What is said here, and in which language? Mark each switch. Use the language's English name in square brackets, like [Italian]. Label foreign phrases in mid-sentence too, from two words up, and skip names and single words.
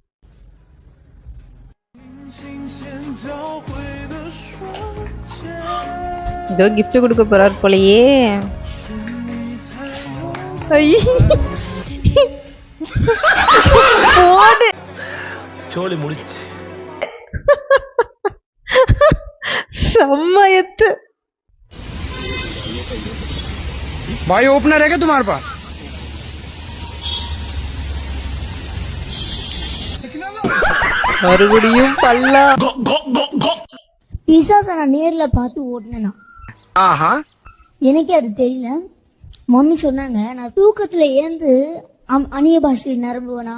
[Tamil] ஏதோ கிஃப்ட் கொடுக்க போறாரு போலயே. ஓடு சோலி முடிச்சு சம்மயத்து. [Hindi] भाई ओपनर है क्या तुम्हारे पास? [Tamil] மறுபடியும் பல்லா. விசாக நான் நேர்ல பார்த்து ஓட்டினா எனக்கே அது தெரியல. மம்மி சொன்னாங்க நான் தூக்கத்துல ஏந்து அந்நிய பாஷையில் நிரம்புவேனா.